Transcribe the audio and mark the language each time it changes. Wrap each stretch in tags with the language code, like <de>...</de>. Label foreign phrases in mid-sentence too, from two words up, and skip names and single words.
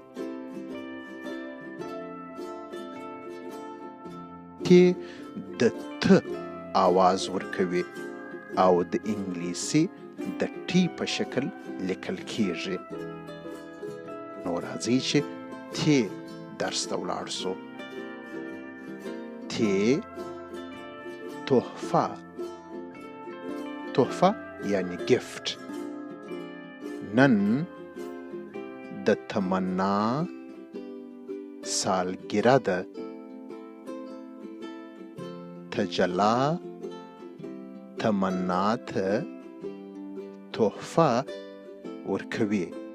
<ps>ت د ت آواز ورکوي او د انګلیسي د ټي په شکل لیکل کیږي. نو راځئ چې ت درس ته ولاړ سو. ت تحفه. تحفه یعنی گفت. نن د تمنا سالگیره ده. تجلا تمنا ته تحفه ورکوي.</ps>